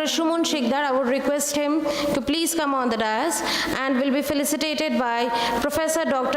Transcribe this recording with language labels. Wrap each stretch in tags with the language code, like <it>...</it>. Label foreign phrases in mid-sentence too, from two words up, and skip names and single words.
<en>Shumon Shikdar, I would request him to please come on the dais and will be felicitated by Professor Dr.</en>